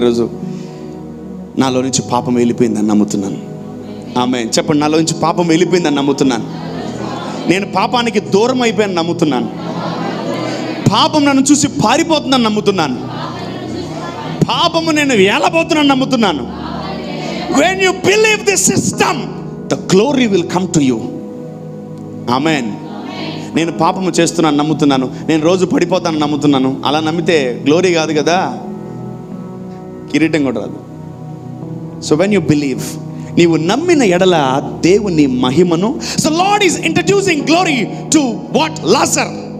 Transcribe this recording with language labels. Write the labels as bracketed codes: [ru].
[te] ఈరోజు నాలో నుంచి పాపం వెళ్ళిపోయిందని నమ్ముతున్నాను. ఆమేన్ చెప్పండి. నాలో నుంచి పాపం వెళ్ళిపోయిందని నమ్ముతున్నాను. నేను పాపానికి దూరం అయిపోయాను నమ్ముతున్నాను. పాపం నన్ను చూసి పారిపోతుందని నమ్ముతున్నాను. పాపము నేను ఏలబోతున్నాను నమ్ముతున్నాను. [en] When you believe this system, the glory will come to you. Amen. [te] నేను పాపము చేస్తున్నాను నమ్ముతున్నాను, నేను రోజు పడిపోతాను నమ్ముతున్నాను, అలా నమ్మితే గ్లోరీ కాదు కదా, కిరీటం కూడా రాదు. [en] so when you believe, [te] నీవు నమ్మిన ఎడల దేవుని మహిమను. [en] So lord is introducing glory to what? Lazarus.